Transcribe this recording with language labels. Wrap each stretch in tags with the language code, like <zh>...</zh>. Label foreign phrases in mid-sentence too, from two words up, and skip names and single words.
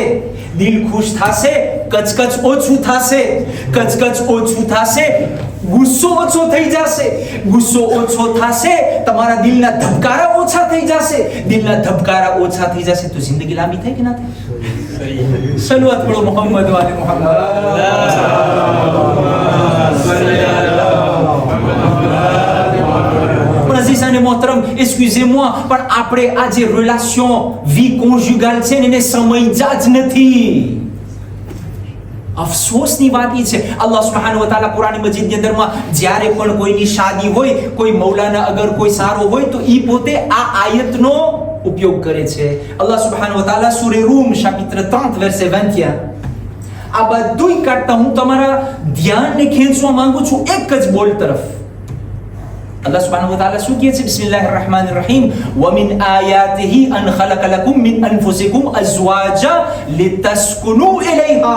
<gu>દિલ ખુશ થશે, કચકચ ઓછું થશે, કચકચ ઓછું થશે, ગુસ્સો ઓછો થઈ જશે, ગુસ્સો ઓછો થશે, તમારા દિલના ધબકારા ઓછા થઈ જશે, દિલના ધબકારા ઓછા થઈ જશે તો જિંદગી લાંબી થાય કે ના થાય? સલવાત પઢો</gu> <ar>محمد وآل محمد.</ar> <gu>પણ અઝીઝ અને મોહતરમ,</gu> <fr>excusez-moi,</fr> <gu>પણ આપણે આ જે</gu> <fr>relation vie conjugale</fr> <gu>છે ને એને સમજ્યા જ નથી. અફસોસની વાત એ છે</gu> <ar>الله سبحانه وتعالى</ar> <gu>કુરાન મજીદની અંદરમાં જ્યારે પણ કોઈની શાદી હોય, કોઈ મૌલાના અગર કોઈ સારો હોય તો ઈ પોતે આ આયતનો ઉપયોગ કરે છે.</gu> <ar>الله سبحانه وتعالى</ar> <gu>સૂરે રૂમ</gu> <fr>chapitre 30 verset 21.</fr> <gu>આ બધુંય કાઢતા હું તમારા ધ્યાનને ખેંચવા માંગુ છું એક જ બોલ તરફ.</gu> <ar>الله سبحانه وتعالى</ar> <gu>શું કહે છે?</gu> <ar>بسم الله الرحمن الرحيم. ومن آياته أن خلق لكم من أنفسكم أزواجا لتسكنوا إليها.</ar>